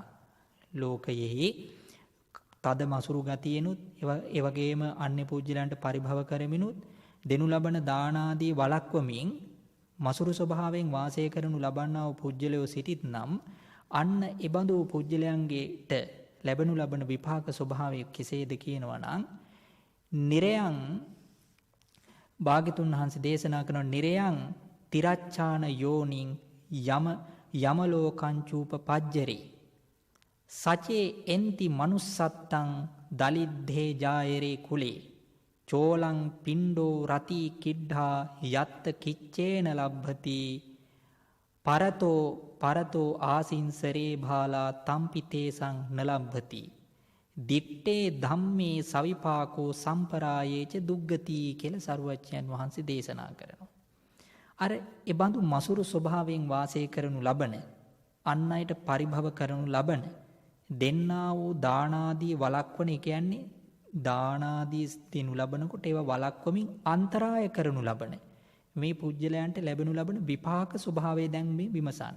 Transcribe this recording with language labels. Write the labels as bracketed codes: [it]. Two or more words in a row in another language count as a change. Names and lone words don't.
[si] ලෝකයෙහි තද මසුරු ගතියෙනුත් ඒ වගේම අන්‍ය පුජ්‍යලයන්ට පරිභව කරමිනුත් දෙනු ලබන දාන ආදී වළක්වමින් මසුරු ස්වභාවයෙන් වාසය කරනු ලබන්නා වූ පුජ්‍යලයෝ සිටිත්නම් අන්න එබඳු පුජ්‍යලයන්ගේට ලැබෙනු ලබන විපාක ස්වභාවය කෙසේද කියනවා නම් නිරයන් භාග්‍යතුන් වහන්සේ දේශනා කරන [pi] නිරයන් තිරච්ඡාන යෝනින් යමලෝකංචූප පජ්ජරේ සචේ එන්ති manussත්තං දලිද්ධේ ජායරේ කුලේ චෝලං පින්ඩෝ රති කිඩ්ඩා යත්ත කිච්චේන ලබ්භති පරතෝ ආසින්සරේ භාලා තම්පිතේසං නලබ්භති දිට්ටේ ධම්මේ සවිපාකෝ සම්පරායේච දුග්ගති [si] කියලා සරුවච්චයන් වහන්සේ දේශනා කරනවා. අර ඒ බඳු මසුරු ස්වභාවයෙන් වාසය කරනු ලබන අන් අයට පරිභව කරනු ලබන දෙන්නා වූ දානාදී වළක්වන කියන්නේ දානාදී දෙනු ලබනකොට ඒවා වළක්වමින් අන්තරාය කරනු ලබන මේ පුජ්‍යලයන්ට ලැබෙනු ලබන විපාක ස්වභාවය දැන් මේ විමසන්නේ.